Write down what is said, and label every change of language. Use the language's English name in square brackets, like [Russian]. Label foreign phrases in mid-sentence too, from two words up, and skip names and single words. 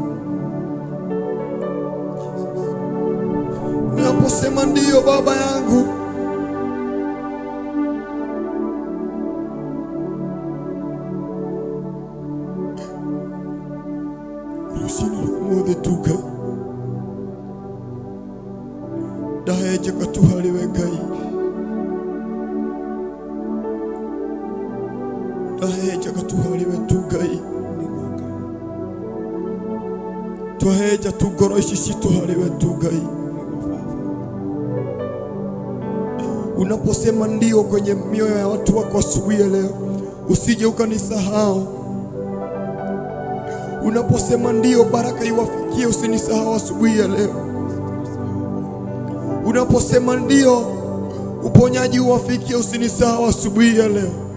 [Swahili] Unaposema ndio, Baba yangu, [Kikuyu] tuka ndahenjeka tu harĩ we Ngai. Ndahenjeka tu harĩ we tu Ngai. Twahenja tu ngoro ici citũ harĩ we tu Ngai. [Swahili] Unaposema ndio kwenye mioyo ya watu wako asubuhi ya leo, usije ukanisahau. Unaposema ndio, baraka iwafikie, usinisahau asubuhi ya leo. Unaposema ndio, uponyaji uwafikie, usinisahau asubuhi ya leo.